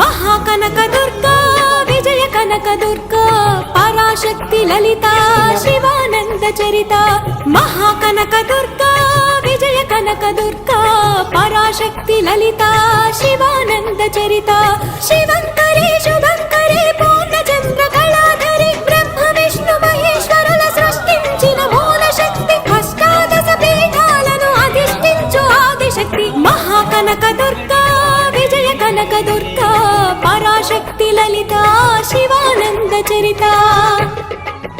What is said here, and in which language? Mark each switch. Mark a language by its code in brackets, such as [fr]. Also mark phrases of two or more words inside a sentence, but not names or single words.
[sa] महाकनक दुर्गा विजय कनक दुर्गा पराशक्ति ललिता शिवानंद चरिता महाकनक दुर्गा विजय कनक दुर्गा पराशक्ति ललिता शिवानंद चरिता शिवंकरे शुभंकरे पूर्णचंद्र कलाधरे ब्रह्म विष्णु महेश्वरुల [te] సృష్టించిన మూల శక్తి అష్టాదశ పీఠాలను అధిష్ఠించు ఆదిశక్తి [sa] महाकनक दुर्गा विजय कनक दुर्गा पराशक्ति ललिता शिवानंद चरिता।